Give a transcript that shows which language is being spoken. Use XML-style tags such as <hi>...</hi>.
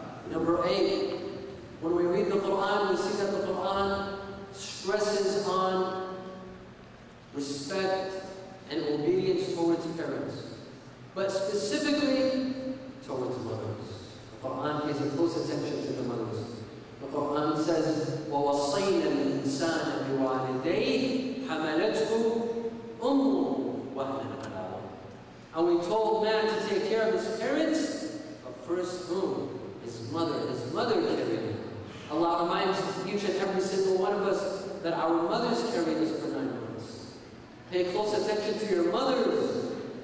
<en>Number 8, when we read the Qur'an, we see that the Qur'an stresses on respect and obedience towards parents, but specifically towards mothers. The Qur'an pays a close attention to the mothers. The Qur'an says,</en> <ar>وَوَصَّيْنَا الْإِنسَانَ بِوَالِدَيْهِ حَمَلَتْهُ أُمُّهُ وَهْنًا عَلَىٰ وَهْنٍ.</ar> <en>And we told man to take care of his parents, but first whom? His mother carried him. Allah reminds each and every single one of us that our mothers carried us for 9 months. Pay close attention to your mothers.</en>